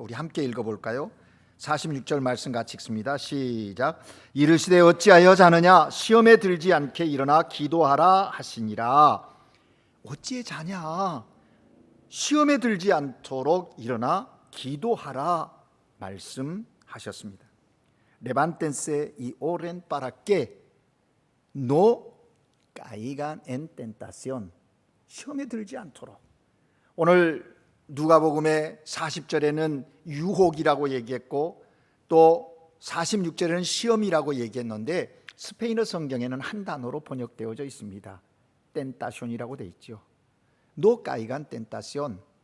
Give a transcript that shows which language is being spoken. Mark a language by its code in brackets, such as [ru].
[ko] 우리 함께 읽어볼까요? 46절 말씀 같이 읽습니다. 시작. 이르시되 어찌하여 자느냐? 시험에 들지 않게 일어나 기도하라 하시니라. 어찌해 자냐? 시험에 들지 않도록 일어나 기도하라 말씀하셨습니다. [es] Levántense y oren para que no caigan en tentación. [ko] 시험에 들지 않도록. 오늘 누가복음의 40절에는 유혹이라고 얘기했고 또 46절에는 시험이라고 얘기했는데 스페인어 성경에는 한 단어로 번역되어져 있습니다. tentación이라고 되어 있죠. [es] No caigan tentación.